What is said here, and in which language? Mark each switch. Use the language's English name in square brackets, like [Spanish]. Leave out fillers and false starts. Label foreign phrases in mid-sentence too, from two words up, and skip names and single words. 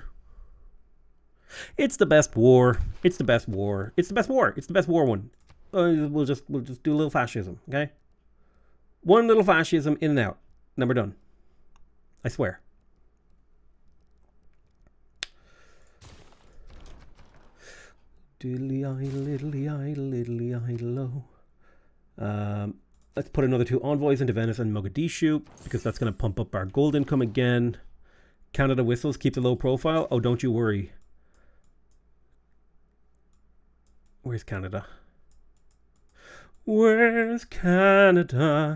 [English] It's the best war. It's the best war. It's the best war. It's the best war one. We'll just do a little fascism, okay? One little fascism in and out. Then we're done. I swear. Diddly eye, liddly eye, liddly eye, low. Let's put another 2 envoys into Venice and Mogadishu because that's going to pump up our gold income again. Canada whistles, keep the low profile. Oh, don't you worry. Where's Canada? Where's Canada?